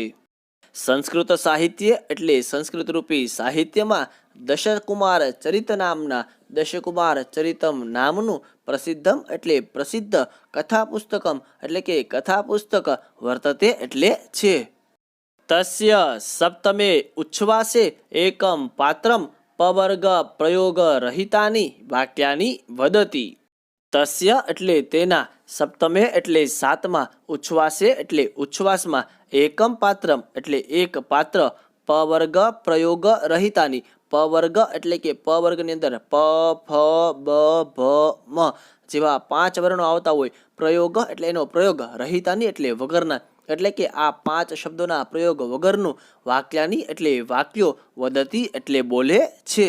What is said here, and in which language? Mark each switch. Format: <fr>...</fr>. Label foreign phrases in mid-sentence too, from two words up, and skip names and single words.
<gu>સંસ્કૃત સાહિત્ય એટલે સંસ્કૃત રૂપી સાહિત્યમાં દશકુમાર ચરિત નામના, દશકુમાર ચરિતમ નામનું, પ્રસિદ્ધમ એટલે પ્રસિદ્ધ,</gu> <sa>कथा पुस्तकम</sa> <gu>એટલે કે કથા પુસ્તક, વર્તતે એટલે છે.</gu> <sa>तस्य सप्तमे उच्छ्वासे एकं पात्रं पवर्ग प्रयोग रहितानि वाक्यानि वदति।</sa> <gu>तस्य એટલે તેના, સપ્તમે એટલે સાતમા, ઉચ્છ્વાસે એટલે ઉચ્છ્વાસમાં,</gu> <sa>एकम पात्रम</sa> <gu>એટલે એક પાત્ર,</gu> <sa>पवर्ग प्रयोग रहितानी,</sa> <gu>પવર્ગ એટલે કે પવર્ગની અંદર પ ફ બ ભ મ જેવા 5 વર્ણો આવતા હોય, પ્રયોગ એટલે એનો પ્રયોગ, રહિતાની એટલે વગરના, એટલે કે આ 5 શબ્દોના પ્રયોગ વગરનું, વાક્યાની એટલે વાક્યો, વદતી એટલે બોલે છે.</gu>